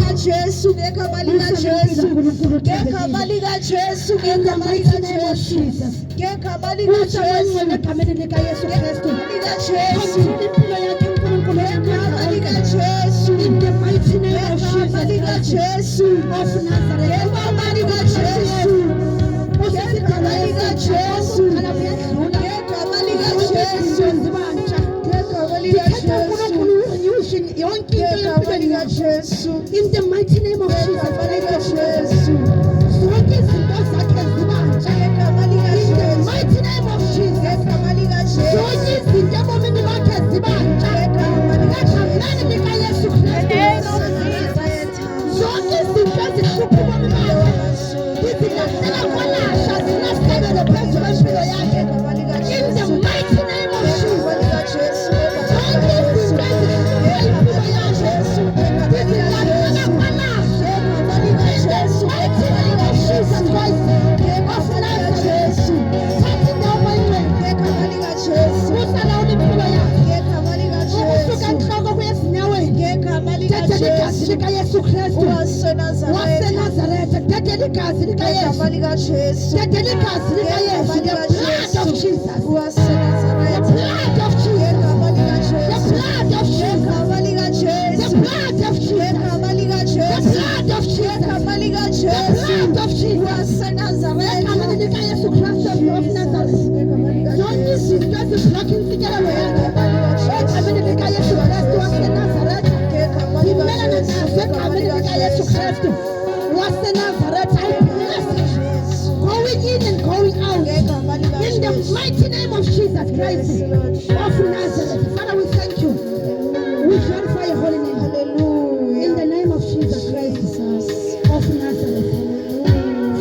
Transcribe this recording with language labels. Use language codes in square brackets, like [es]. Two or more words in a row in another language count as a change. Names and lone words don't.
[zu] Jesu, ngegama lika Jesu, ngegama lika Jesu, ngegama lika Jesu, ngegama lika Jesu, egameni lika Yesu Kristu, lika Jesu, impilo yakhe uNkulunkulu, ngegama lika Jesu, [en] in the mighty name of Jesus, [zu] lika Jesu of Nazareth, ngegama lika Jesu, ngegama lika Jesu, ngegama lika Jesu, ngegama lika Jesu, yonke into Jesu, [en] in the mighty name of Jesus, [zu] zonke izinto zakhe zibanja ngegama lika Jesu, [en] in the mighty name of Jesus, [zu] ngegama lika Jesu, zonke izinto ebomini bakhe zibanja ngegama lika Yesu Kristu, zonke izinto ezihlupha ubomi bakhe zizilahlela kwalasha zilahlekelwe phezu kwempilo yakhe [en] in the mighty name of Jesus, [zu] zonke izinto ezihlupha impilo yakhe zizilahlela kwalasha [en] mighty name of Jesus Christ of Nazareth, [zu] thatha indawo engcwele ngegama lika Jesu, usalawula impilo yakhe ukusuka enhloko kuya ezinyaweni ngegama lika Jesu, igazi lika Yesu Kristu waseNazaretha, thatha igazi lika Yesu, ngegama lika Jesu, thatha igazi [en] lika Yesu, the blood of Jesus waseNazaretha, the blood of Jesus, [zu] ngegama lika Jesu, [en] the blood of Jesus, [zu] ngegama lika Jesu, [en] the blood of Jesus, [zu] ngegama lika Jesu, [en] the blood of Jesus, [zu] ngegama lika Jesu, [en] the blood of Jesus [zu] waseNazaretha, ngegama lika Yesu Kristu of Nazareth, zonke izinto eziblokha intsikelelo yakhe egameni lika Yesu Kristu waseNazaretha, ngimela nazo egameni lika Yesu Kristu waseNazaretha, [en] I bless you going in and going out in the mighty name of Jesus Christ of Nazareth. Father, we thank you, we glorify your holy name, hallelujah, in the name of Jesus Christ of Nazareth.